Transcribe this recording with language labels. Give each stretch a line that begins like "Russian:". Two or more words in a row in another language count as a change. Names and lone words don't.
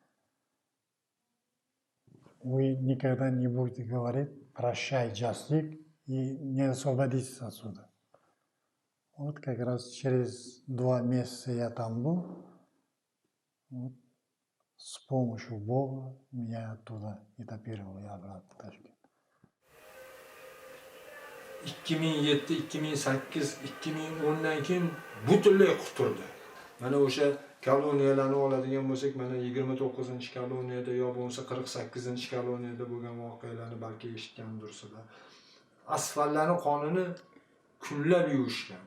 Russian: Вы никогда не будете говорить «прощай, Джаслик», и не освободитесь отсюда. Вот как раз через 2 месяца я там был. Вот. С помощью Бога меня оттуда этапировали обратно в Ташкент. 2007, 2008,
Uzbek: 2010dan keyin butunlay quturdi. Mana o'sha koloniyalarni oladigan bo'lsak, mana 29-koloniyada yo bo'lmasa 48-koloniyada bo'lgan voqealarni balki eshitgandirsizlar. Asfaltlarning qonini kunlab yuvishgan.